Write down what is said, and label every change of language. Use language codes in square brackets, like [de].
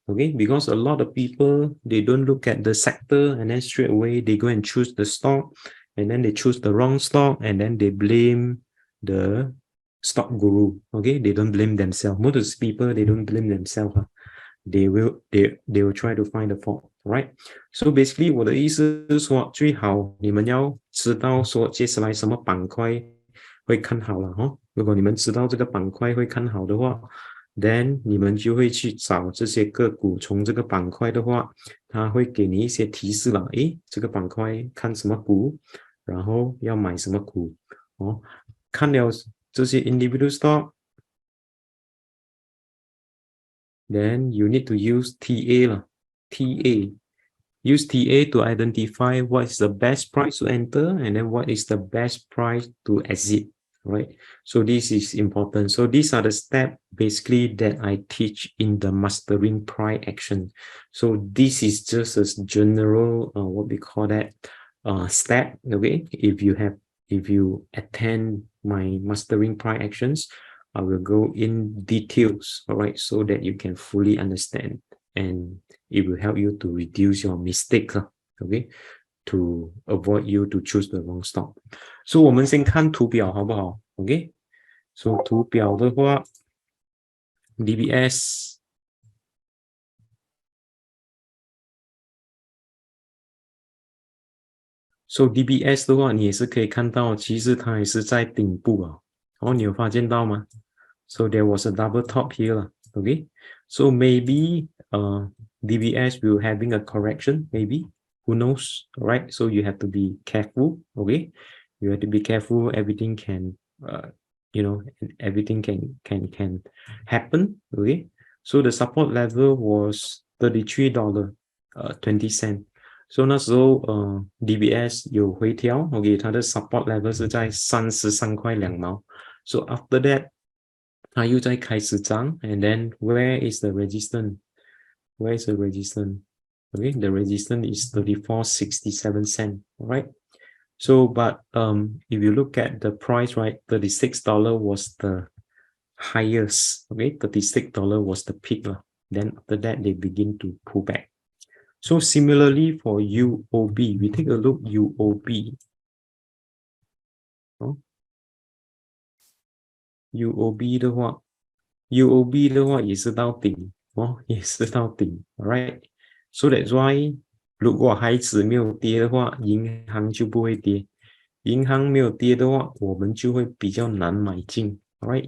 [en] Okay, because a lot of people, they don't look at the sector and then straight away they go and choose the stock, and then they choose the wrong stock, and then they blame the stock guru. Okay, they don't blame themselves. Most people, they don't blame themselves. They will try to find the fault, right? So basically [zh] 我的意思是说，最好你们要知道说接下来什么板块会看好了哈。如果你们知道这个板块会看好的话， [en] then [zh] 你们就会去找这些个股。从这个板块的话，它会给你一些提示了。诶，这个板块看什么股，然后要买什么股哦。看了这些 [en] individual stock, then you need to use TA [zh] 了。 [en] TA, use TA to identify what is the best price to enter, and then what is the best price to exit, right? So this is important. So these are the steps basically that I teach in the mastering price action. So this is just a general what we call that step. Okay, if you attend my mastering price actions, I will go in details, all right, so that you can fully understand, and it will help you to reduce your mistake, okay, to avoid you to choose the wrong stock. [zh] So 我们先看图表好不好 ？OK， so 图表的话 ，DBS。 So DBS 的话，你也是可以看到，其实它也是在顶部啊。哦，你有发现到吗？ [en] So there was a double top here, okay? So maybe DBS will having a correction, maybe. Who knows, right? So you have to be careful, okay? You have to be careful. Everything can, everything can happen, okay? So the support level was $33.20. [zh] So 那时候DBS 有回调 ，OK， 它的 support level 是在33块2毛。 [en] So after that [zh] 它又在开始涨 [en] ，and then where is the resistance? Where is the resistance? Okay, the resistance is 34.67 cents. Right. So, but if you look at the price, right, $36 was the highest. Okay, $36 was the peak. Then after that, they begin to pull back. So similarly for UOB, we take a look UOB. [zh] UOB 的话 ，UOB 的话也是到顶哦，也是到顶 ，right？ [en] So that's why [zh] 如果孩子没有跌的话，银行就不会跌。银行没有跌的话，我们就会比较难买进 ，right？